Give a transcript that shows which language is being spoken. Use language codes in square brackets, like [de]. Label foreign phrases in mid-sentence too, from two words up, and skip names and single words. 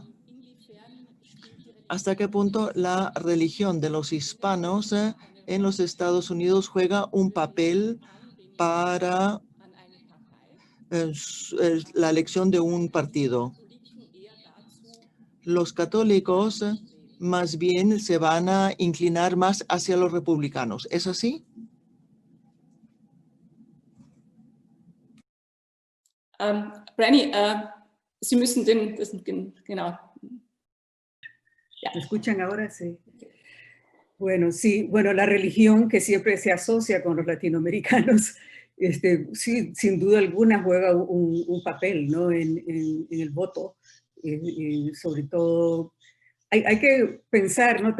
[es] ¿Hasta qué punto la religión de los hispanos en los Estados Unidos juega un papel para la elección de un partido? Los católicos más bien se van a inclinar más hacia los republicanos. ¿Es así? [de] Brenny, Sie müssen genau. [es] ¿Me escuchan ahora? Sí. Bueno, sí, bueno, la religión que siempre se asocia con los latinoamericanos, sí, sin duda alguna juega un papel, ¿no? en el voto. Sobre todo, hay que pensar, ¿no?